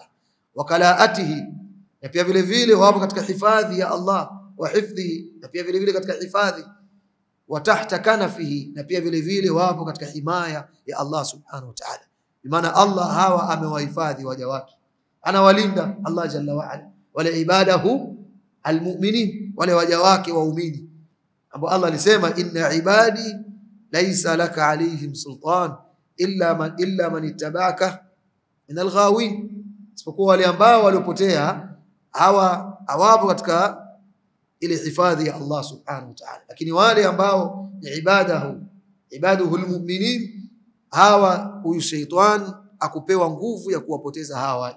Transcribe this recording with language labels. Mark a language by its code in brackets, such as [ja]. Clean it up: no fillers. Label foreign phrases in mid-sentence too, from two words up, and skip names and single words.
[ar] وكلاءته, [sw] na pia vile vile wapo katika hifadhi ya Allah, [ar] وحفظه, [sw] na pia vile vile katika hifadhi, [ar] وتحت كنفه, [sw] na pia vile vile wapo katika himaya ya Allah [ar] سبحانه وتعالى. [sw] Bimaana Allah hawa amewahifadhi waja wake, anawalinda Allah [ar] جل وعلا, [sw] wale [ar] عباده المؤمنين, [sw] wale waja wake waumini ambao Allah alisema [ar] إن عبادي ليس لك عليهم سلطان إلا من اتبعك من الغاوين, [sw] isipokuwa wale ambao waliopotea hawa hawapo katika ile hifadhi ya Allah [ar] سبحانه وتعالى. [sw] Lakini wale ambao ni [ar] عباده المؤمنين, [sw] hawa huyu shaytan akupewa nguvu ya kuwapoteza hawa waja.